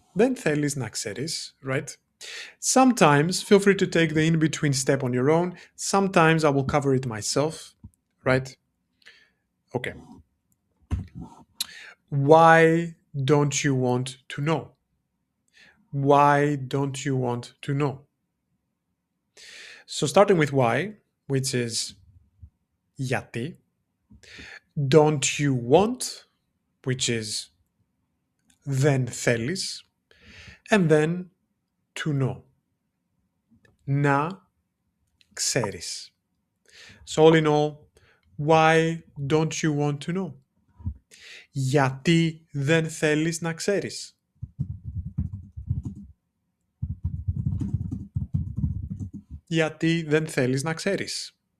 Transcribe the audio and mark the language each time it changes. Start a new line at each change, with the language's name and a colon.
Greek: Δεν θέλεις να ξέρεις,
English: right? Sometimes, feel free to take the in-between step on your own. Sometimes I will cover it myself, right? Okay. Why don't you want to know? Why don't you want to know? So starting with why, which is γιατί. Don't you want, which is
Greek: δεν θέλεις.
English: And then to know.
Greek: Να ξέρεις.
English: So all in all, why don't you want to know?
Greek: Γιατί δεν θέλεις να ξέρεις. Γιατί δεν θέλεις να ξέρεις.